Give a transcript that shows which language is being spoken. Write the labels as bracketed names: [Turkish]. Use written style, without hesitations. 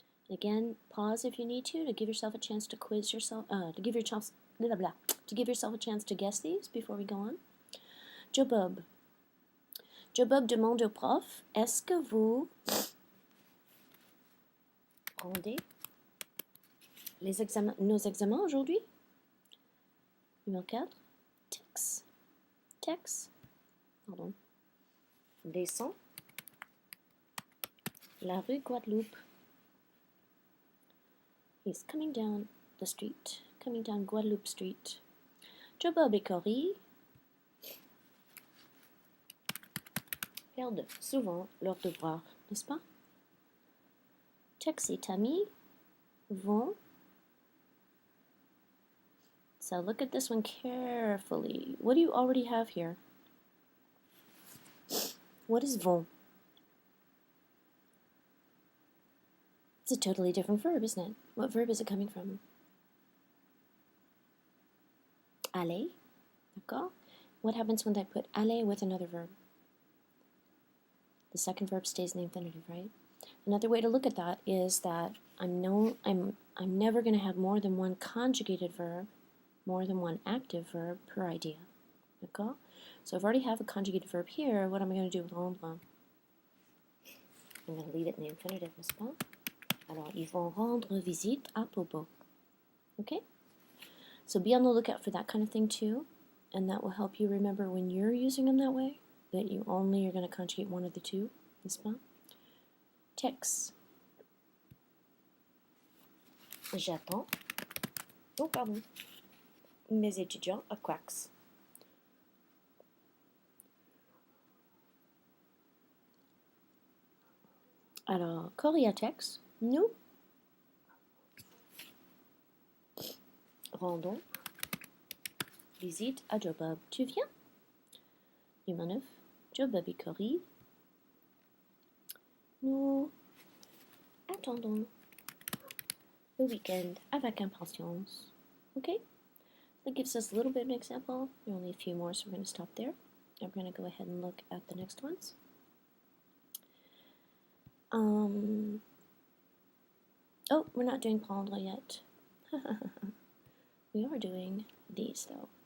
[English] Again, pause if you need to give yourself a chance to quiz yourself, to give yourself a chance to guess these before we go on. [French] Jobob. Jobob demande au prof, est-ce que vous rendez nos examens aujourd'hui? Numéro 4. Tex. Pardon. Descend la rue Guadeloupe. [English] He's coming down the street, coming down Guadeloupe Street. [French] Jobob et Cory perdent souvent leurs devoirs, n'est-ce pas? Tex et Tammy vont. [English] So look at this one carefully. What do you already have here? What is vont? It's a totally different verb, isn't it? What verb is it coming from? Aller. [French] D'accord? [English] What happens when I put aller with another verb? The second verb stays in the infinitive, right? Another way to look at that is that I'm never going to have more than one conjugated verb, more than one active verb per idea. [French] D'accord? [English] So I've already have a conjugated verb here. What am I going to do with rendre? I'm going to leave it in the infinitive, [French] n'est-ce pas? Alors, ils vont rendre visite à Bobo. [English] Okay? So be on the lookout for that kind of thing too, and that will help you remember when you're using them that way, that you only are going to conjugate one of the two, [French] n'est-ce pas? Tex. J'attends. Oh, pardon. Mes étudiants à Quacks. Alors, Cory à Tex. Nous rendons visite à Jobob. Tu viens? Numéro 9. Jobob et Cory. Nous attendons le week-end avec impatience. [English] Okay? That gives us a little bit of an example. There are only a few more, so we're going to stop there. And we're going to go ahead and look at the next ones. Oh, we're not doing prendre yet. We are doing these, though.